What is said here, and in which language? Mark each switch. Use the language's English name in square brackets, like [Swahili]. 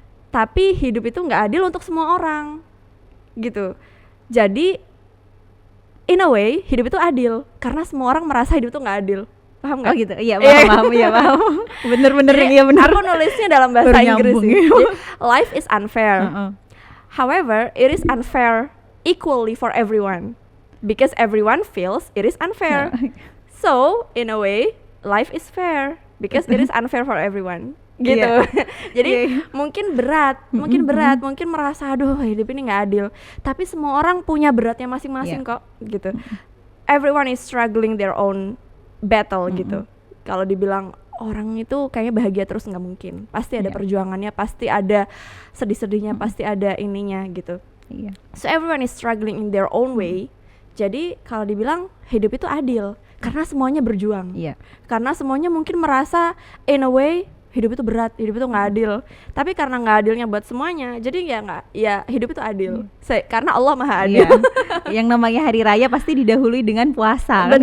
[Indonesian] Tapi hidup itu nggak adil untuk semua orang, gitu. Jadi, [English] in a way, [Indonesian] hidup itu adil karena semua orang merasa hidup itu nggak adil. Paham nggak? Oh gitu. Iya paham. Bener-bener iya bener. Aku nulisnya dalam bahasa Inggris sih. Jadi, [English] life is unfair. However, it is unfair equally for everyone because everyone feels it is unfair. So, in a way, life is fair because it is unfair for everyone. [Indonesian] Gitu. Jadi mungkin berat, mungkin merasa aduh hidup ini nggak adil. Tapi semua orang punya beratnya masing-masing kok, gitu. [English] Everyone is struggling their own battle [Indonesian] gitu. Kalau dibilang orang itu kayaknya bahagia terus nggak mungkin. Pasti ada perjuangannya, pasti ada sedih-sedihnya, pasti ada ininya gitu. [English] So everyone is struggling in their own way. [Indonesian] Jadi kalau dibilang hidup itu adil karena semuanya berjuang. Karena semuanya mungkin merasa [English] in a way [Indonesian] hidup itu berat, hidup itu nggak adil. Tapi karena nggak adilnya buat semuanya, jadi ya hidup itu adil. Karena Allah Maha Adil. Yang namanya hari raya pasti didahului dengan puasa.